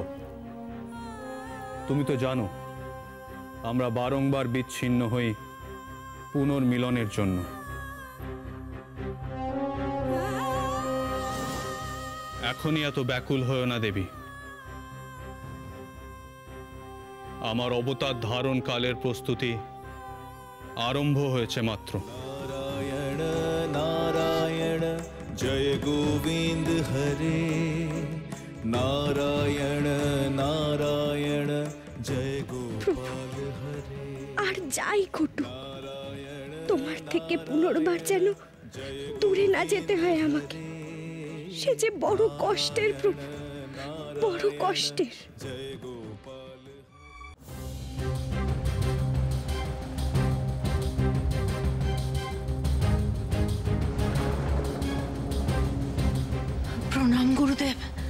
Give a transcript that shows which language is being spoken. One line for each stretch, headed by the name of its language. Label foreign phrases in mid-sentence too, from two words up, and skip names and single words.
Bangla: তুমি তো জানো আমরা বারংবার বিচ্ছিন্ন হই পুনর্মিলনের জন্য। এখনই এত ব্যাকুল হও না দেবী। আমার অবতার ধারণ কালের প্রস্তুতি আরম্ভ হয়েছে মাত্র।
Sanskrit: नारायण नारायण जय गोविंद हरे, नारायण नारायण जय गोपाल हरे।
Bangla: আর যাই ঘটুক, তোমার থেকে পুনর্বার যেন দূরে না যেতে হয় আমাকে। সে যে বড় কষ্টের প্রভু, বড় কষ্টের। প্রণাম গুরুদেব।